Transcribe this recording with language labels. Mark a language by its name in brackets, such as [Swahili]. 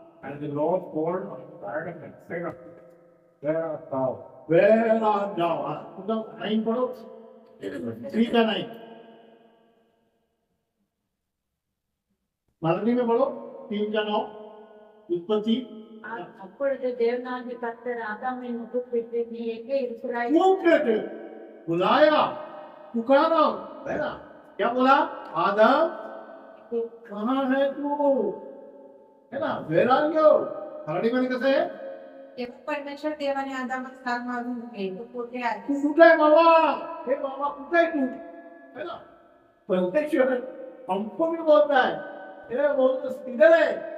[English] And the Lord called on the dragon and said unto him, Where art thou? Where art thou? [Hindi] मतलब 9 पढ़ो 3 का 9 मराठी में पढ़ो 3 का 9 उत्पत्ति. [Tamil] அப்பொழுது தேவனாகிய கர்த்தர் ஆதாமை கூப்பிட்டு, நீ எங்கே இருக்கிறாய்? கூப்பிட்டு [Hindi] बुलाया पुकारा, है ना? क्या बोला? आदम तो कहाँ है तू, है ना? [English] Where are you? [Hindi] मराठी में कैसे है? [Marathi] तेव्हा परमेश्वर देवाने आदामास हाक मारून म्हटले, तू कुठे आहे? तू कुठे आहे बाबा? हे बाबा कुठे आहे तू, [Hindi] है ना? परमेश्वर हमको भी बोलता है, ये बोलते किधर है?